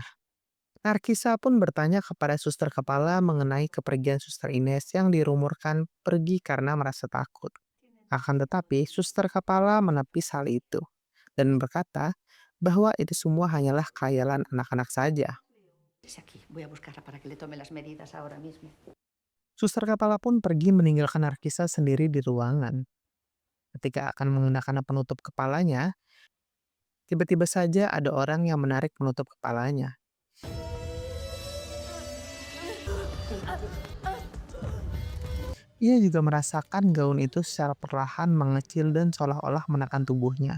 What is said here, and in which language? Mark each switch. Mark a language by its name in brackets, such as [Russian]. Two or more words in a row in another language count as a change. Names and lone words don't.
[Indonesian] Narkisa pun bertanya kepada suster kepala mengenai kepergian suster Ines yang dirumorkan pergi karena merasa takut. Akan tetapi, suster kepala menepis hal itu dan berkata bahwa itu semua hanyalah khayalan anak-anak saja. [Spanish] Es aquí. Voy a buscarla para que le tome las medidas ahora mismo. [Indonesian] Suster kepala pun pergi meninggalkan Narkisa sendiri di ruangan. Ketika akan mengenakan penutup kepalanya, tiba-tiba saja ada orang yang menarik penutup kepalanya. Ia juga merasakan gaun itu secara perlahan mengecil dan seolah-olah menekan tubuhnya.